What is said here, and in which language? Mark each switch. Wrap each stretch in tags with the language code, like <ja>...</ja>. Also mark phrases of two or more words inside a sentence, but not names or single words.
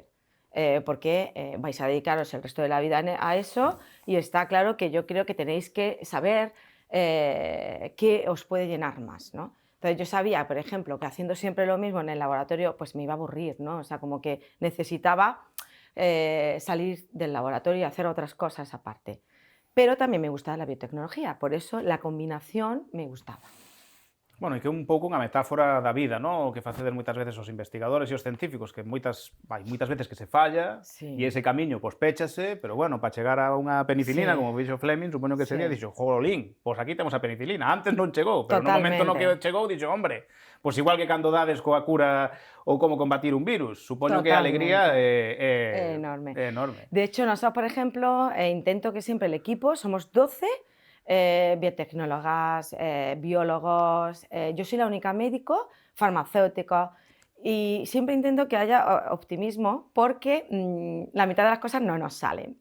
<es>Porque vais a dedicaros el resto de la vida a eso y está claro que yo creo que tenéis que saber qué os puede llenar más, ¿no? Entonces yo sabía, por ejemplo, que haciendo siempre lo mismo en el laboratorio pues me iba a aburrir, ¿no? O sea, como que necesitaba salir del laboratorio y hacer otras cosas aparte. Pero también me gustaba la biotecnología, por eso la combinación me gustaba.</es> <gl>Bueno, e que un pouco unha metáfora da vida, ¿no? O que facedes moitas veces os investigadores e os científicos, que moitas veces que se falla, e ese camiño, pois, péchase, pero bueno, para chegar a unha penicilina, como dixo Fleming, supoño que sería, dixo, jolín, pois aquí temos a penicilina, antes non chegou, pero no momento no que chegou, dixo, hombre, pois igual que cando dades coa cura ou como combatir un virus, supoño que a alegría é enorme. enorme.</gl> <es>De hecho, nosotros, por ejemplo, intento que siempre el equipo, somos 12, biotecnólogas, biólogos, yo soy la única médico, farmacéutico, y siempre intento que haya optimismo porque la mitad de las cosas no nos salen.</es>